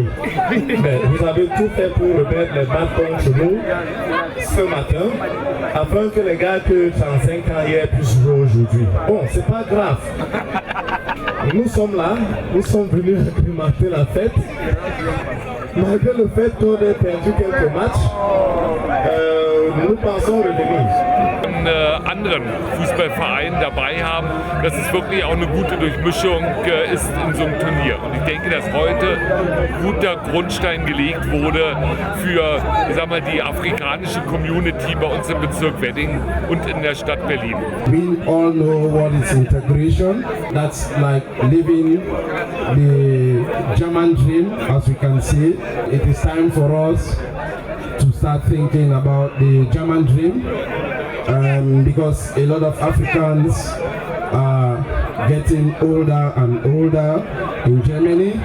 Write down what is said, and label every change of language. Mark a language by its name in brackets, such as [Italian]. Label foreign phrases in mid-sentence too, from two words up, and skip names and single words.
[French] Mais vous avez tout fait pour remettre les matchs contre nous ce matin, afin que les gars qui ont 35 ans hier puissent jouer aujourd'hui. Bon, c'est pas grave. Nous sommes là, nous sommes venus agrémenter la fête. Malgré le fait qu'on ait perdu quelques matchs, nous pensons revenir. [German] anderen Fußballvereinen dabei haben, dass es wirklich auch eine gute Durchmischung ist in so einem Turnier. Und ich denke, dass heute ein guter Grundstein gelegt wurde für, ich sag mal, die afrikanische Community bei uns im Bezirk Wedding und in der Stadt Berlin. [English] We all know what is integration. That's like living the German dream, as we can see. It is time for us to start thinking about the German dream because a lot of Africans are getting older and older in Germany.